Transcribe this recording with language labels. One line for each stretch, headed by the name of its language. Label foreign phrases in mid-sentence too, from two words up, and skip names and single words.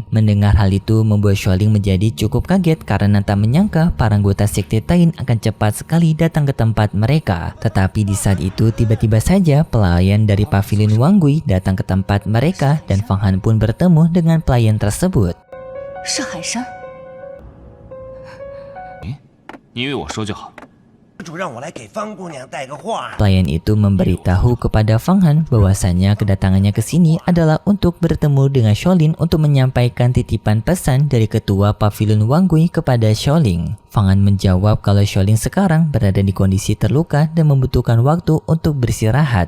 Indonesian: Mendengar hal itu membuat Xiaoling menjadi cukup kaget karena tak menyangka para anggota Sekte Tain akan cepat sekali datang ke tempat mereka. Tetapi di saat itu tiba-tiba saja pelayan dari Pavilion Wanggui datang ke tempat mereka dan Fang Han pun bertemu dengan pelayan tersebut.
Chinese: 是海山。你以为我说就好？主让我来给方姑娘带个话。
Indonesian: Pelayan itu memberitahu kepada Fang Han bahwasanya kedatangannya ke sini adalah untuk bertemu dengan Xiaoling untuk menyampaikan titipan pesan dari ketua Pavilion Wanggui kepada Xiaoling. Fang Han menjawab kalau Xiaoling sekarang berada di kondisi terluka dan membutuhkan waktu untuk beristirahat.